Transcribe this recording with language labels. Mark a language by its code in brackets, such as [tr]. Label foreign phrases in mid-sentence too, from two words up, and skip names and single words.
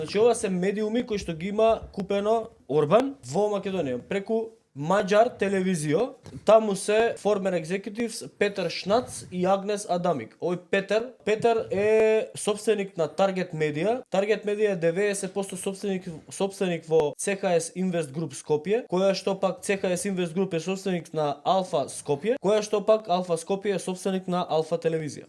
[mk] Значи ова се медиуми кои што ги има купено Орбан во Македонија преку Маđар телевизио. Таму се [en] former executives [mk] Петер Шнац и Агнес Адамик. Овој Петер е собственик на Target Media. Target Media е 90% собственик во CHS Invest Group Скопје, која што пак CHS Invest Group е собственик на Алфа Скопје, која што пак Алфа Скопје е собственик на Алфа телевизија.